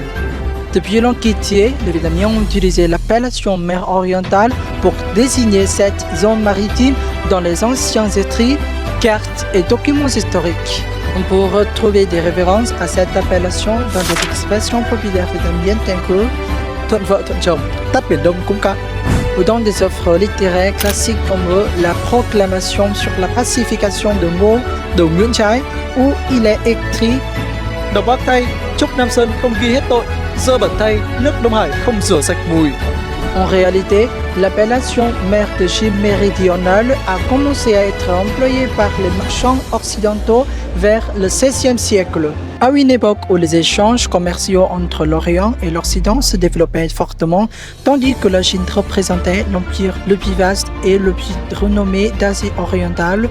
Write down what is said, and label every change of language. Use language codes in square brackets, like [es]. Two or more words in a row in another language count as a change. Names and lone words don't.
[fr] Depuis l'Antiquité, les Vietnamiens ont utilisé l'appellation mer orientale pour désigner cette zone maritime dans les anciens écrits, cartes et documents historiques. On peut retrouver des références à cette appellation dans des expressions populaires vietnamiennes telles que [vi] thuận vợ thuận chồng, tắt biển Đông cũng cạn, [fr] ou dans des œuvres littéraires classiques comme la proclamation sur la pacification de Ngô de Nguyễn Trãi, où il est écrit [vi] Độc ác thay, chúc Nam Sơn không ghi hết tội, dơ bẩn thay, nước Đông Hải không rửa sạch mùi. [fr] En réalité, l'appellation mer de Chine méridionale a commencé à être employée par les marchands occidentaux vers le XVIe siècle, à une époque où les échanges commerciaux entre l'Orient et l'Occident se développaient fortement, tandis que la Chine représentait l'empire le plus vaste et le plus renommé d'Asie orientale.